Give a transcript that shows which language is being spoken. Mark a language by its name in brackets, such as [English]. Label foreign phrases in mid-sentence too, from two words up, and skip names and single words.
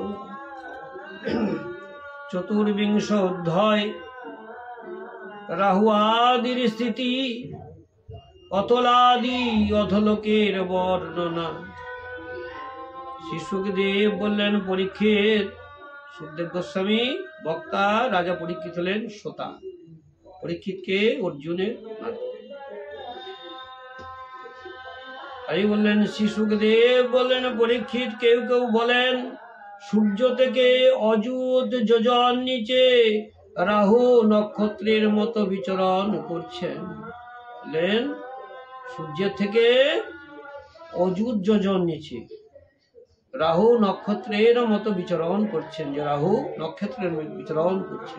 [Bangla] চতুর্বিংশ অধ্যায় রাহু আদির স্থিতি অতলাদি অধলোকের বর্ণনা। শ্রী সুখদেব বলেন পরীক্ষিত, সুখদেব গোস্বামী বক্তা, রাজা পরীক্ষিত হলেন শ্রোতা। পরীক্ষিত কে অর্জুনের তাই বললেন শ্রী সুখদেব বললেন পরীক্ষিত, কেউ কেউ বলেন সূর্য থেকে অযুত যোজন নিচে রাহু নক্ষত্রের মতো বিচরণ করছেন। বললেন সূর্যের থেকে অযুত যোজন নিচে রাহু নক্ষত্রের মতো বিচরণ করছেন, যে রাহু নক্ষত্রের বিচরণ করছেন।